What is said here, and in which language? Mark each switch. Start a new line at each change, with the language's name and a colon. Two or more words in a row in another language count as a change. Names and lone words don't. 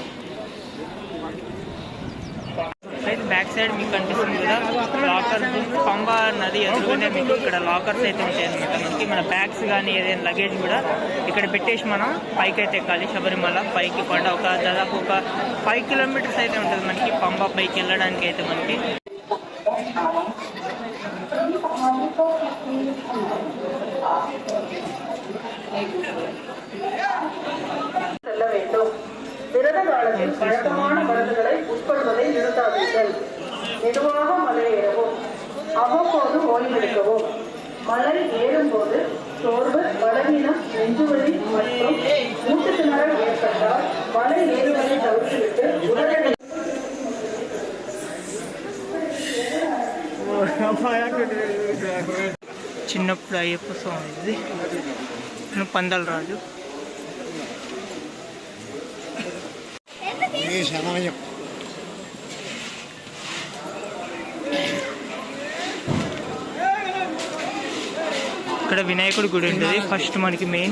Telugu: అయితే
English: back side
Telugu: మీకు కనిపిస్తుంది కదా లాకర్స్, పంబ నది ఎదురుగానే మీకు ఇక్కడ లాకర్స్ అయితే ఉంటాయి అనమాట. మనకి మన బ్యాగ్స్ కానీ ఏదైనా లగేజ్ కూడా ఇక్కడ పెట్టేసి మనం పైకి అయితే ఎక్కాలి. శబరిమల పైకి కొండ దాదాపు ఒక 5 కిలోమీటర్స్ అయితే ఉంటుంది మనకి పంబ పైకి వెళ్ళడానికి అయితే మనకి.
Tamil: செல்ல வேண்டும். விரத காலத்தில் பழக்கமான மருந்துகளை உட்கொள்வதை நிறுத்தாதீர்கள். மெதுவாக மலை ஏறவும், அவ்வப்போது ஓய்வெடுக்கவும். மலை ஏறும்போது சோர்வு, பலவீனம், நெஞ்சுவலி மற்றும் மூச்சு திணறல் ஏற்பட்டால் மலை ஏறுவதை தவிர்த்துவிட்டு உடனடி
Telugu: చిన్నప్పుడు అయ్యప్ప స్వామి ఇది పందల రాజు. ఇక్కడ వినాయకుడి గుడి ఉంటుంది ఫస్ట్ మనకి మెయిన్.